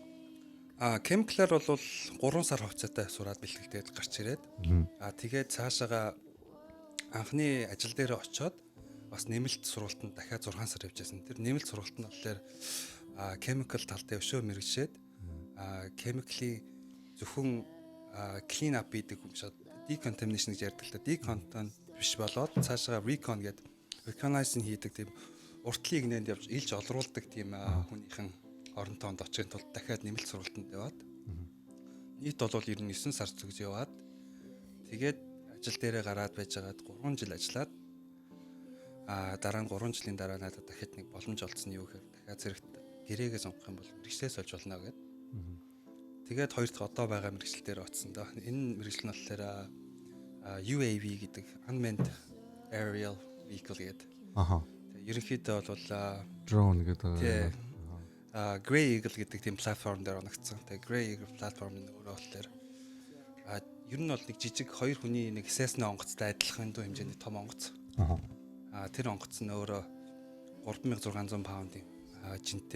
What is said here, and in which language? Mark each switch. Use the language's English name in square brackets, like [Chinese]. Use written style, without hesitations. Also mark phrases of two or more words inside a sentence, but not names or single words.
[Mongolian] Chemical-аар бол 3 сар хугацаатай сураад бэлтгэлдээд гарч ирээд тэгээд цаашаага анхны ажил дээр очиод бас нэмэлт сургалтанд дахиад 6 сар явж байсан. Тэр нэмэлт сургалт нь болохоор chemical талтай өшөө мэргэжээд chemical-ийн зөвхөн [English] clean up [Mongolian] хийдэг юм шиг decontamination гэж ярьдаг л да. Decontamination биш болоод цаашаа recon гэдэг recognition хийдэг тийм уртлын игнэнд явж илж олруулдаг тийм хүнийхэн оронтоонд очихын тулд дахиад нэмэлт сургалтанд яваад нийт бол 9 сар зүгж яваад тэгээд ажил дээрээ гараад байжгаад 3 жил ажиллаад дараа нь 3 жилийн дараа надад дахиад нэг боломж олцсон юу гэхээр дахиад зэрэгт гэрээгээ сонгох юм бол мэргэжлээс олж болно гэдэг. Тэгээд хоёр дахь одоо байгаа мэргэжил дээр очсон доо. Энэ мэргэжил нь болохоор UAV гэдэг [English] unmanned aerial vehicle [Mongolian] гэдэг. Тэгээд ерөнхийдөө бол drone гэдэг. Grey Eagle гэдэг тийм платформ дээр оногдсон. Тэгээд Grey Eagle платформын өөрөө болохоор ер нь бол нэг жижиг 2 хүний нэг Cessna онгоцтой адилхан дүү хэмжээний том онгоц. Тэр онгоц нь өөрөө 3600 паундын жинтэй.